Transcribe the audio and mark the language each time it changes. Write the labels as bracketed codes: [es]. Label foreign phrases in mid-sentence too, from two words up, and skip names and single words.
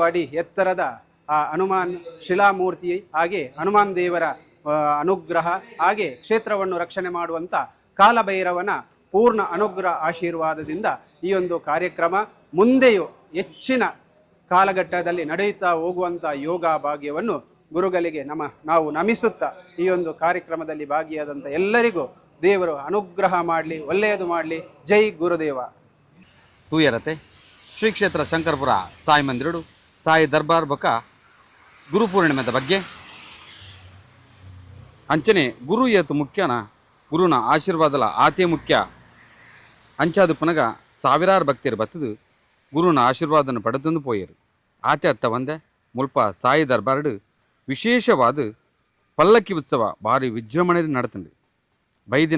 [kn] ಅಡಿ ಎತ್ತರದ ಆ ಹನುಮಾನ್ ಶಿಲಾಮೂರ್ತಿ, ಹಾಗೆ ಹನುಮಾನ್ ದೇವರ ಅನುಗ್ರಹ, ಹಾಗೆ ಕ್ಷೇತ್ರವನ್ನು ರಕ್ಷಣೆ ಮಾಡುವಂಥ ಕಾಲಭೈರವನ ಪೂರ್ಣ ಅನುಗ್ರಹ ಆಶೀರ್ವಾದದಿಂದ ಈ ಒಂದು ಕಾರ್ಯಕ್ರಮ ಮುಂದೆಯೂ ಹೆಚ್ಚಿನ ಕಾಲಘಟ್ಟದಲ್ಲಿ ನಡೆಯುತ್ತಾ ಹೋಗುವಂಥ ಯೋಗ ಭಾಗ್ಯವನ್ನು ಗುರುಗಳಿಗೆ ನಾವು ನಮಿಸುತ್ತಾ ಈ ಒಂದು ಕಾರ್ಯಕ್ರಮದಲ್ಲಿ ಭಾಗಿಯಾದಂಥ ಎಲ್ಲರಿಗೂ ದೇವರು ಅನುಗ್ರಹ ಮಾಡಲಿ, ಒಳ್ಳೆಯದು ಮಾಡಲಿ. ಜೈ ಗುರುದೇವ. [tcy] ತೂಯರತೆ ಶ್ರೀ ಕ್ಷೇತ್ರ ಶಂಕರಪುರ ಸಾಯಿ ಮಂದಿರಡು ಸಾಯಿ ದರ್ಬಾರ್ ಬೊಕ್ಕ ಗುರು ಪೂರ್ಣಿಮೆದ ಬಗ್ಗೆ ಅಂಚನೆ ಗುರು ಏತು ಮುಖ್ಯನ ಗುರುನ ಆಶೀರ್ವಾದಲ ಆತೆ ಮುಖ್ಯ ಅಂಚಾದು ಪುನಗ ಸಾವಿರಾರು ಭಕ್ತಿಯರು ಬತ್ತದು ಗುರುನ ಆಶೀರ್ವಾದನ ಪಡೆದು ಪೋಯರು ಆತೆ ಅತ್ತ ಒಂದೆ ಮುಲ್ಪ ಸಾಯಿ ದರ್ಬಾರ್ಡು ವಿಶೇಷವಾದ ಪಲ್ಲಕ್ಕಿ ಉತ್ಸವ ಭಾರಿ ವಿಜೃಂಭಣೆಯಲ್ಲಿ ನಡೆತಂಡು ಬೈದಿನ